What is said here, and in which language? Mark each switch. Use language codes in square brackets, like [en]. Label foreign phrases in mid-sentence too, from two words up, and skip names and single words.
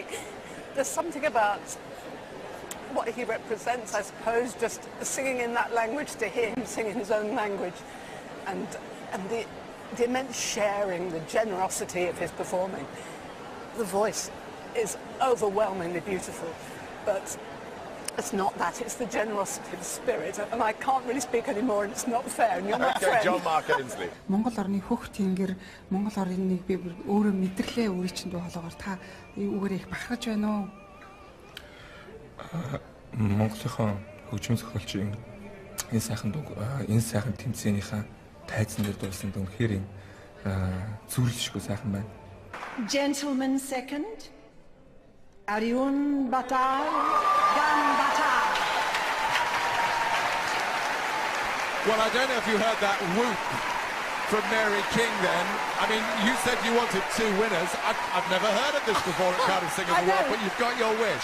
[en] There's something about what he represents, I suppose, just singing in that language to him, singing his own language, and the immense sharing, the generosity of his performing. The voice is overwhelmingly beautiful, but it's not that, it's the generosity of the spirit, and I can't really speak anymore, and it's not fair, and you're my friend. John Mark Ainsley. [mn] Монгол орны хөх тэнгэр, Монгол орныг би өөрөө мэдрэхлээ үе чинь болохоор та үүгээр их бахарж байна уу? Монголынхаа хөгжмийн зохиолчийн энэ сайхан дуу, энэ сайхан тэмцээнийхээ тайзан дээр дуулсан дуу үнэхээр зүрлэшгүй сайхан байна. [en] Gentleman second, Aryan Bata Ganbata. Well, I don't know if you heard that whoop from Mary King then. I mean, you said you wanted two winners. I've never heard of this before at Cardiff Singer of the World, but you've got your wish.